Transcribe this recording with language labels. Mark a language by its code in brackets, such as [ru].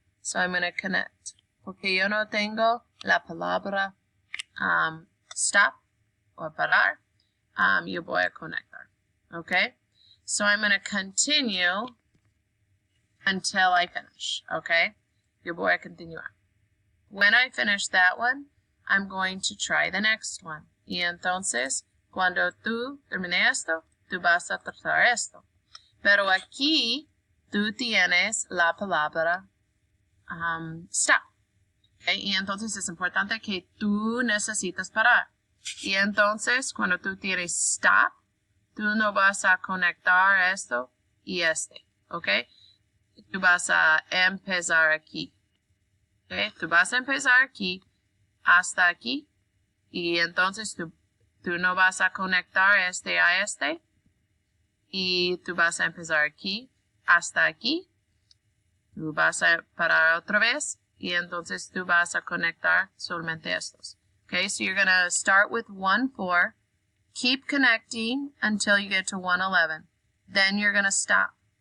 [en] So I'm going to connect. [es] Porque yo no tengo la palabra stop or parar. Yo voy a conectar. Okay? [en] So I'm going to continue until I finish. Okay? [es] Yo voy a continuar. [en] When I finish that one, I'm going to try the next one. [es] Y entonces, cuando tú termine esto, tú vas a tratar esto. Pero aquí, tú tienes la palabra stop. Okay? Y entonces es importante que tú necesitas parar. Y entonces, cuando tú tienes stop, tú no vas a conectar esto y este. ¿Ok? Tú vas a empezar aquí. ¿Ok? Tú vas a empezar aquí hasta aquí. Y entonces tú no vas a conectar este a este. Y tú vas a empezar aquí hasta aquí. Tú vas a parar otra vez. Y entonces tú vas a conectar solamente estos. [en] Okay, so you're going to start with 1, 4. Keep connecting until you get to 1, 11. Then you're going to stop.